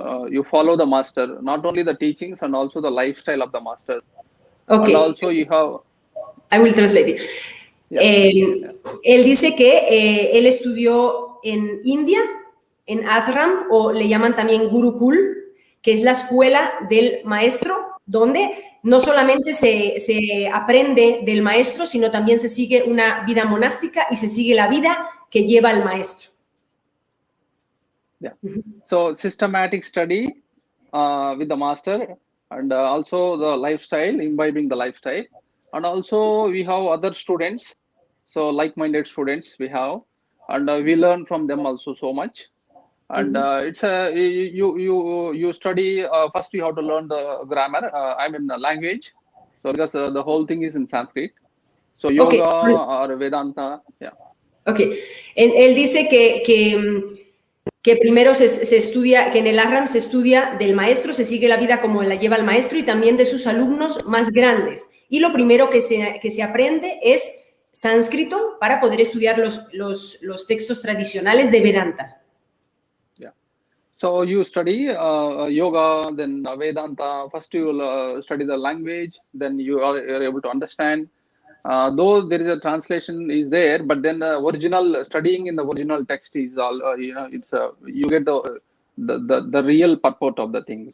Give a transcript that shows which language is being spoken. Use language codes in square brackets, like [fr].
[en] You follow the master, not only the teachings and also the lifestyle of the master. Okay. And also you have... I will translate it. Yeah. [es] Él dice que él estudió en India, en ashram, o le llaman también Gurukul, que es la escuela del maestro, donde no solamente se aprende del maestro, sino también se sigue una vida monástica y se sigue la vida que lleva el maestro. [en] Yeah. So systematic study with the master and also the lifestyle, imbibing the lifestyle. And also we have other students, so like-minded students we have, and we learn from them also so much. And it's you study first. You have to learn the grammar. I mean the language. So because the whole thing is in Sanskrit. So yoga or Vedanta. Yeah. Okay. [es] Él dice que primero se estudia, que en el ashram se estudia del maestro, se sigue la vida como la lleva el maestro y también de sus alumnos más grandes. Y lo primero que se aprende es sánscrito para poder estudiar los textos tradicionales de Vedanta. [en] So you study yoga, then Vedanta. First you will study the language, then you are able to understand. Though there is a translation is there, but then original studying in the original text is all it's you get the real purport of the thing.